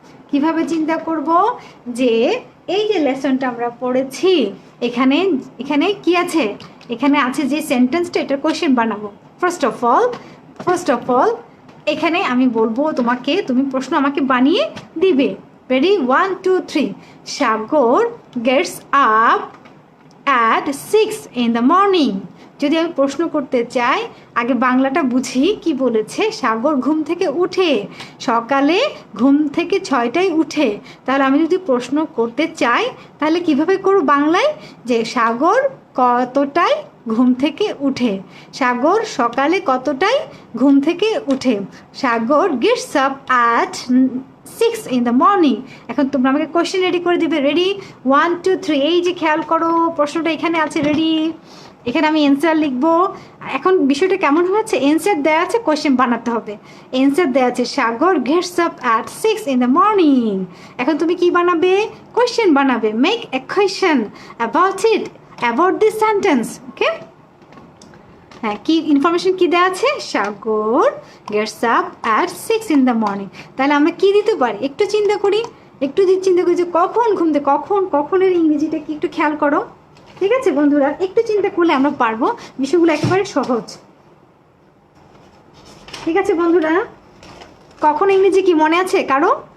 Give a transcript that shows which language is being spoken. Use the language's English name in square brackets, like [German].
[Bangla] কিভাবে চিন্তা করব? যে এই যে লেসনটা আমরা পড়েছি, এখানে এখানে কি আছে? এখানে আছে যে সেন্টেন্সটা, এটা কোশ্চেন বানাবো। ফার্স্ট অফ অল এখানে আমি বলবো তোমাকে, তুমি প্রশ্ন আমাকে বানিয়ে দিবে। Ready? 1 2 3। [English] Sagar gets up at 6 in the morning। [Bangla] যদি আমি প্রশ্ন করতে চাই, আগে বাংলাটা বুঝি কি বলেছে। সাগর ঘুম থেকে উঠে, সকালে ঘুম থেকে 6টায় উঠে। তাহলে আমি যদি প্রশ্ন করতে চাই, তাহলে কিভাবে করব বাংলায়? যে সাগর কতটায় ঘুম থেকে উঠে, সাগর সকালে কতটায় ঘুম থেকে উঠে। [English] Sagar gets up at 6 in the morning। [Bangla] এখন তোমরা আমাকে কোশ্চেন রেডি করে দিবে। রেডি? 1 2 3। এই যে খেয়াল করো, প্রশ্নটা এখানে আছে। রেডি? এখানে আমি অ্যান্সার লিখবো। এখন বিষয়টা কেমন হয়েছে? অ্যান্সার দেওয়া আছে, কোশ্চেন বানাতে হবে। অ্যান্সার দেওয়া আছে [English] Sagar gets up at 6 in the morning। [Bangla] এখন তুমি কি বানাবে? কোশ্চেন বানাবে। [English] Make a question about this sentence. [Bangla] ওকে, হ্যাঁ, কি ইনফরমেশন কি দেওয়া আছে? [English] Sagar gets up at 6 in the morning। [Bangla] তাহলে আমরা কি দিতে পারি? একটু চিন্তা করি, যে কখন ঘুম থেকে, কখনের ইংরেজিটা কি একটু খেয়াল করো। ঠিক আছে বন্ধুরা, একটু চিন্তা করলে আমরা পারবো, বিষয়গুলো একেবারে সহজ। ঠিক আছে বন্ধুরা, কখন ইংরেজি কি মনে আছে কারো?